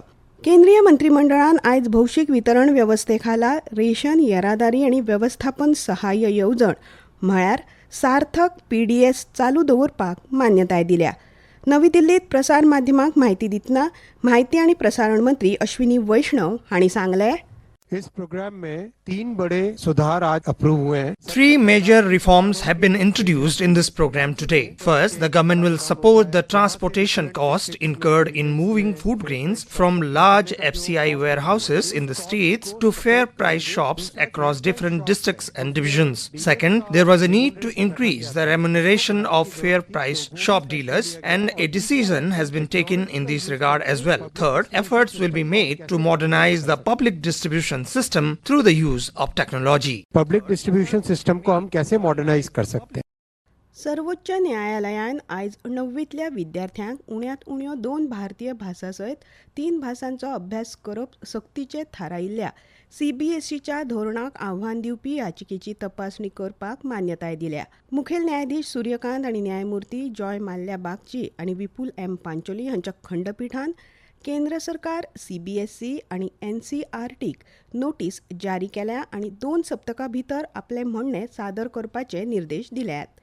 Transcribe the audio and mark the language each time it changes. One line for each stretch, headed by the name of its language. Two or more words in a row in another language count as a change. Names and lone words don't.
Konkani: केंद्रीय मंत्रिमंडळान आयज भौशीक वितरण वेवस्थे खाला रेशन येरादारी आनी वेवस्थापन सहाय्य येवजण म्हळ्यार सार्थक PDS चालू दवरपाक मान्यताय दिल्या. नवी दिल्लीत प्रसार माध्यमांक म्हायती दितना म्हायती आनी प्रसारण मंत्री अश्विनी वैष्णव हांणी सांगलें,
Hindi: इस प्रोग्राम में 3 बड़े सुधार आज अप्रूव हुए हैं.
English: 3 major reforms have been introduced in this program today. First, the government will support the transportation cost incurred in moving food grains from large FCI warehouses in the states to fair price shops across different districts and divisions. Second, there was a need to increase the remuneration of fair price shop dealers, and a decision has been taken in this regard as well. Third, efforts will be made to modernize the public distribution system through the use of technology. public distribution system
Hindi: को हम कैसे मॉडर्नाइज कर सकते हैं.
Konkani: सर्वोच्च न्यायालयान आयज 9वीतल्या विद्यार्थ्यांक उण्यांत उण्यो 2 भारतीय भासां सयत 3 भासांचो अभ्यास करप सक्तीचे थारायिल्ल्या CBSEच्या धोरणाक आव्हान दिवपी याचिकेची तपासणी करपाक मान्यताय दिल्या. मुखेल न्यायाधीश सूर्यकांत आनी न्यायमूर्ती जॉय माल्या बागची आनी विपुल M पांचोली हांच्या खंडपीठान केंद्र सरकार CBSE आनी NCERTक नोटीस जारी केल्या आनी 2 सप्तकां भितर आपले म्हणणे सादर करपाचे निर्देश दिल्यात.